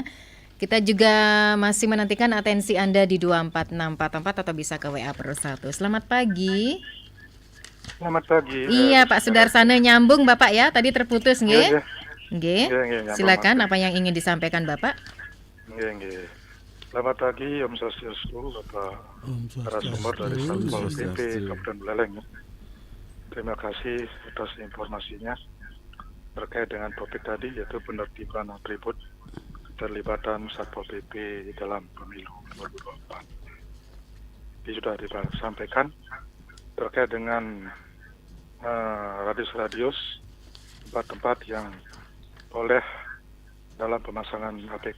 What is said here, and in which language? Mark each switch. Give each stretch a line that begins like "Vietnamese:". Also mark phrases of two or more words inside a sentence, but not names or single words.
Indonesian: Kita juga masih menantikan atensi Anda di 24644 atau bisa ke WA +1. Selamat pagi. Selamat pagi. Iya, Pak Sudarsana nyambung Bapak ya, tadi terputus nggih. Iya. Nggih. Iya, Silakan apa yang ingin disampaikan Bapak? Nggih. Selamat pagi, Om Swastiastu, Bapak narasumber dari Satpol PP Kabupaten Buleleng. Terima kasih atas informasinya terkait dengan topik tadi, yaitu penertiban atribut keterlibatan Satpol PP dalam pemilu 2024. Ini sudah disampaikan terkait dengan radius-radius tempat-tempat yang boleh dalam pemasangan APK.